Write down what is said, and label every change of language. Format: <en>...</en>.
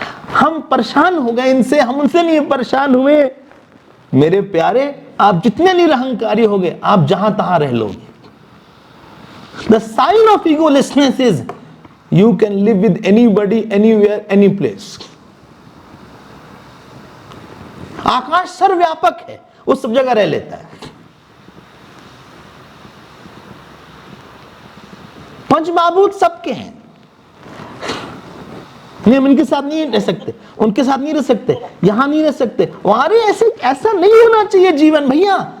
<hi>हम परेशान हो गए इनसे, हम उनसे नहीं परेशान हुए। मेरे प्यारे, आप जितने निरहंकारी हो गए, आप जहां तहां रह लोगे।</hi> <en>The sign of egolessness is you can live with anybody, anywhere, any place.</en> <hi>आकाश सर्वव्यापक है, वो सब जगह रह लेता है। पंचमहाभूत सबके हैं। नहीं, हम इनके साथ नहीं रह सकते, उनके साथ नहीं रह सकते, यहां नहीं रह सकते, वहां। ऐसे ऐसा नहीं होना चाहिए जीवन भैया।</hi>